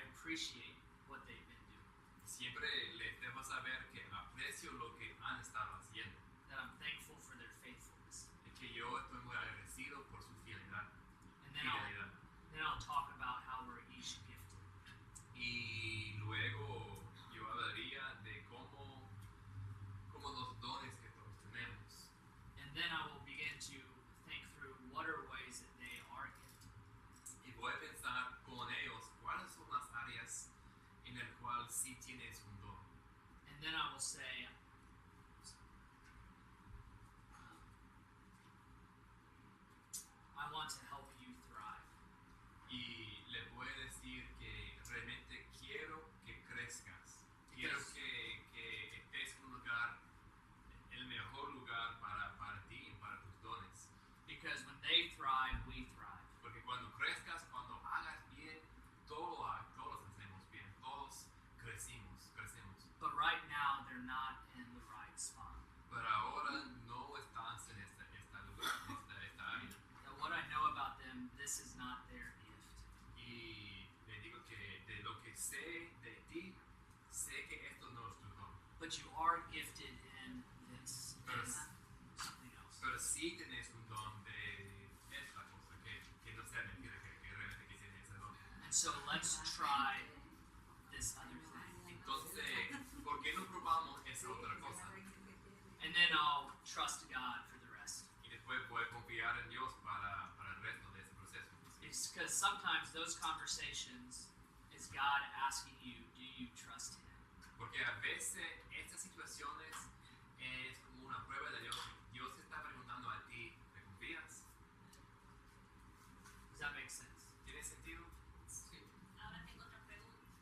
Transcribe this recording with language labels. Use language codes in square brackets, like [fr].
[en] appreciate what they've been doing. [es] Siempre les dejo saber que aprecio lo que han estado haciendo. [en] That I'm thankful for their faithfulness. [es] Es que yo estoy muy agradecido por su fidelidad. [en] And then I'll talk about how we're each gifted. [es] Y luego yo hablaría de cómo los dones que todos tenemos. [en] And then I will begin to think through what are ways that they are gifted. [es] Y voy a pensar con ellos cuáles son las áreas en las cuales sí tienes un don. [en] And then I will say, I want to help you thrive. [es] Y les voy a decir que realmente quiero que crezcas. Quiero [en] Yes. [es] que estés en un lugar, el mejor lugar para ti y para tus dones. [en] Because when they thrive, we thrive. [es] Porque cuando crezcas, cuando hagas bien, todos hacemos bien. Todos crecemos. [en] But right now, they're not in the right spot. [es] Pero ahora no estás en esta área. [en] That what I know about them, this is not their gift. [es] Y le digo que de lo que sé de ti, sé que esto no es tu don. [en] But you are gifted in this. [es] Pero, [en] and something else. [es] pero sí tienes un don de esta cosa, que no sea mentira, que realmente que tienes ese don. [en] And so let's try this other thing. [es] Entonces, ¿por qué no probamos esa otra cosa? [en] And then I'll trust God for the rest. [es] Y después voy a confiar en Dios para el resto de ese proceso. [en] It's because sometimes those conversations is God asking you, do you trust Him? [es] Porque a veces estas situaciones es como una prueba de Dios. Dios te está preguntando a ti, ¿me confías? [en] Does that make sense? [es] ¿Tiene sentido? Ahora tengo otra pregunta.